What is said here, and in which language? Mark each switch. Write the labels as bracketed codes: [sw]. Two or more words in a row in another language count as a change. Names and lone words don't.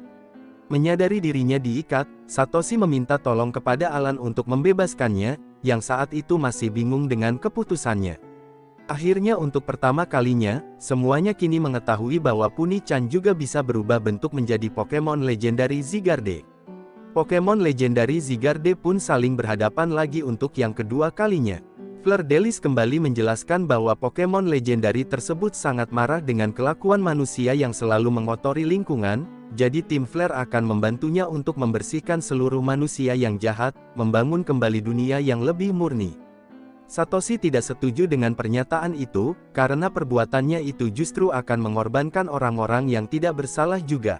[id] Menyadari dirinya diikat, Satoshi meminta tolong kepada Alan untuk membebaskannya, yang saat itu masih bingung dengan keputusannya. Akhirnya untuk pertama kalinya, semuanya kini mengetahui bahwa Puni-chan juga bisa berubah bentuk menjadi Pokemon legendari Zygarde. Pokemon legendari Zygarde pun saling berhadapan lagi untuk yang kedua kalinya. Fleur-de-Lis kembali menjelaskan bahwa Pokemon legendari tersebut sangat marah dengan kelakuan manusia yang selalu mengotori lingkungan, jadi tim Flare akan membantunya untuk membersihkan seluruh manusia yang jahat, membangun kembali dunia yang lebih murni. Satoshi tidak setuju dengan pernyataan itu, karena perbuatannya itu justru akan mengorbankan orang-orang yang tidak bersalah juga.